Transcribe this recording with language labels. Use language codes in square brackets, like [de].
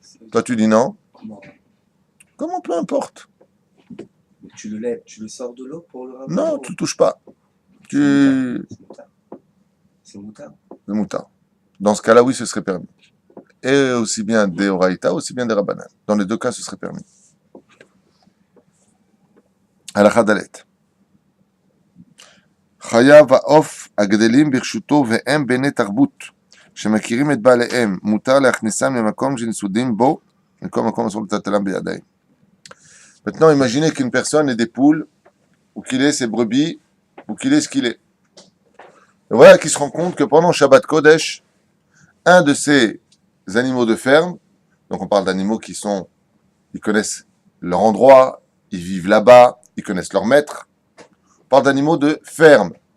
[fr] Toi tu dis non? Comment? Peu importe. Mais tu le sors de l'eau pour le ramener? Non, tu le touches pas. C'est moutard. C'est moutard. Dans ce cas-là, oui, ce serait permis. Et aussi bien des oraïta, aussi bien des rabbanan. Dans les deux cas, ce serait permis. [he] הלכה ד' חייב העוף הגדלים ברשותו והם בני תרבות שמכירים את בעליהם מותר להכניסם למקום שנסודים בו מכל מקום אסור לטלטלם בידיים. [fr] Maintenant, imaginez qu'une personne ait des poules où qu'il est ses brebis, où qu'il est ce qu'il est. Et voilà qu'il se rend compte que pendant Shabbat Kodesh, un de ces animaux de ferme, donc on parle d'animaux ils connaissent leur endroit, ils vivent là-bas, ils connaissent leur maître, on parle d'animaux de ferme.